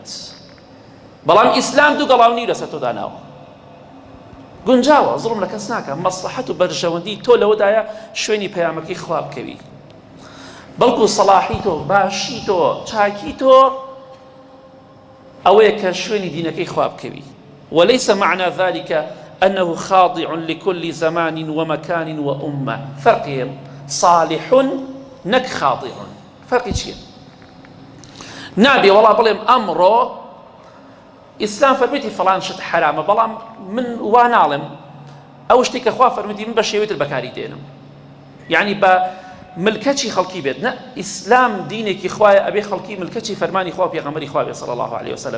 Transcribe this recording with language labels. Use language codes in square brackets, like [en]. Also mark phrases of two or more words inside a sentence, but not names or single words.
[ckb] بەڵام ئیسلام 2 گەڵا و نیو لەسەر تۆ داناوە. گونجاوە، زوڵم لە کەس ناکە. مەسلەحەت و بەرژەوەندی تۆ لەوەدایە شوێنی پەیامەکەی خوا بکەوی، بەڵکو سەڵاحی تۆ، باشی تۆ، چاکی تۆ ئەوەیە کە شوێنی دینەکەی خوا بکەوی. [ar] وليس معنى ذلك أنه خاضع لكل زمان ومكان وأمة. فرق صالح نك خاضع. [ckb] فرق چییە؟ نابێ وەڵا بڵێم ئەمڕۆ ئیسلام فەرموویەتی فڵان شت حرامە، بەڵام من وا ناڵێم ئەو شتێک کە خوا فەرموویەتی من بە شێوەیەتر بەکاری دێنم، یعنی بە ملکەچی خەڵکی بێت. نە، ئیسلام دینێکی خوایە، ئەبێ خەڵکی ملکەچی فەرمانی خوا و پێغەمبەری خوا بێت [ar] صلی الله عليه وسلم.